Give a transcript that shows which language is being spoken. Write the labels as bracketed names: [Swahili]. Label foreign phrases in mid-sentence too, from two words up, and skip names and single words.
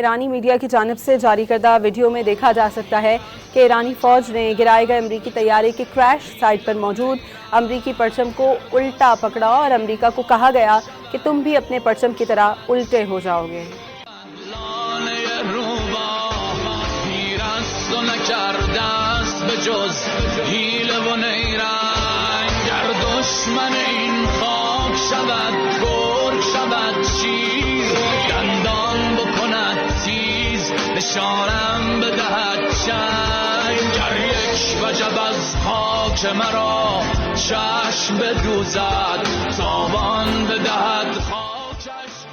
[Urdu] ایرانی میڈیا کی جانب سے جاری کردہ ویڈیو میں دیکھا جا سکتا ہے کہ ایرانی فوج نے گرائے گئے امریکی طیارے کے کریش سائٹ پر موجود امریکی پرچم کو الٹا پکڑا اور امریکہ کو کہا گیا کہ تم بھی اپنے پرچم کی طرح الٹے ہو جاؤ گے۔ [Persian] دشمن این خاک شود گرگ شود شیر دندان بکند تیز نشانم بدهد چنگ گر یک وجب از خاک مرا چشم بدوزد تاوان بدهد خاکش